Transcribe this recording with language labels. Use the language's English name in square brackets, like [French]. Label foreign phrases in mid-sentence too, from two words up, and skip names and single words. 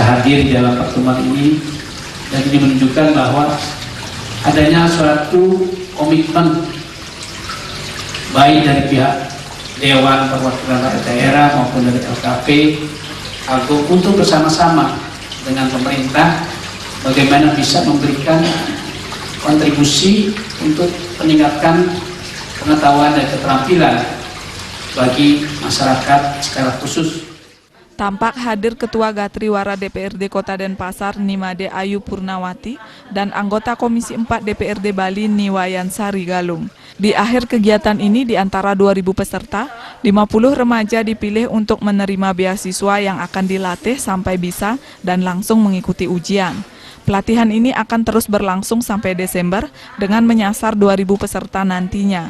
[Indonesian] hadir di dalam pertemuan ini, dan ini menunjukkan bahwa adanya suatu komitmen baik dari pihak Dewan Perwakilan Rakyat Daerah maupun dari LKP Agung untuk bersama-sama dengan pemerintah bagaimana bisa memberikan kontribusi untuk meningkatkan pengetahuan dan keterampilan bagi masyarakat secara khusus. Tampak hadir Ketua Gatriwara DPRD Kota Denpasar Nimade Ayu Purnawati dan anggota Komisi 4 DPRD Bali Niwayan Sari Galung. Di akhir kegiatan ini di antara 2.000 peserta, 50 remaja dipilih untuk menerima beasiswa yang akan dilatih sampai bisa dan langsung mengikuti ujian. Pelatihan ini akan terus berlangsung sampai Desember dengan menyasar 2.000 peserta nantinya.